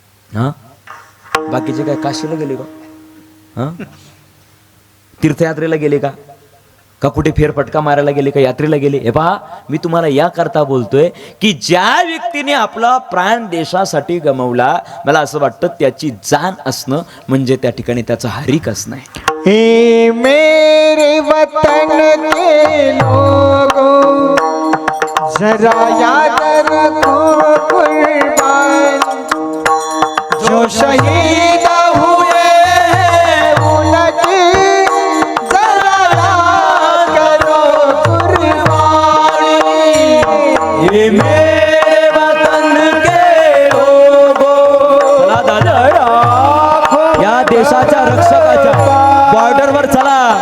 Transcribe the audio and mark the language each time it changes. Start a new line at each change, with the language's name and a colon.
Marathi: हां, बाकीचे काय काशीला गेले का? हां, तीर्थयात्रेला गेले का? का कुठे फेरफटका मारायला गेले, का यात्रेला गेले? हे पहा, मी तुम्हाला या करता बोलतोय की ज्या व्यक्तीने आपला प्राण देशासाठी गमावला, मला असं वाटतं त्याची जाण असणं म्हणजे त्या ठिकाणी त्याचं हरिक असणं आहे.
Hindi: हे मेरे वतन के लोगों, जरा याद रखो कुर्बान जो शहीद हुए उनकी, जरा याद करो कुर्बानी. हे मेरे वतन के लोगों,
Marathi: चला दादा, या देशाच्या रक्षकाच्या बॉर्डरवर चला.